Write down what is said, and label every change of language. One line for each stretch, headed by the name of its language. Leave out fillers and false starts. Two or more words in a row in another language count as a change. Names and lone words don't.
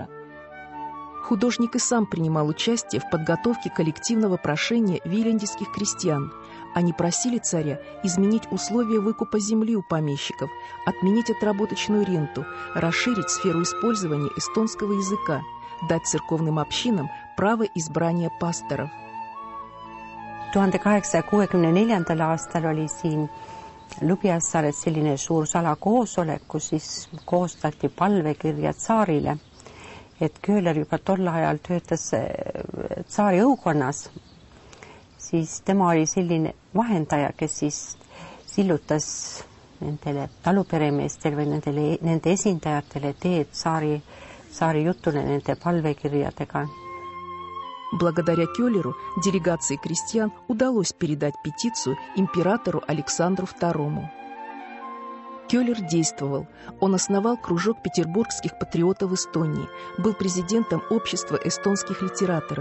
Russian: Художник и сам принимал участие в подготовке коллективного прошения вилендских крестьян. Они просили царя изменить условия выкупа земли у помещиков, отменить отработочную ренту, расширить сферу использования эстонского языка, дать церковным общинам право избрания пасторов.
Estonian: 1864. aastal oli siin Lubjassaares selline suur salakoosolek, kus siis koostati palvekirja tsaarile, et Kőler juba tol ajal töötas tsaari õukonnas, siis tema oli selline vahendaja, kes siis sillutas nendele taluperemeestele või nende esindajatele teed tsaari jutule nende palvekirjadega.
Russian: Благодаря Кёллеру делегации крестьян удалось передать петицию императору Александру II. Кёллер действовал. Он основал кружок петербургских патриотов Эстонии, был президентом общества эстонских литераторов.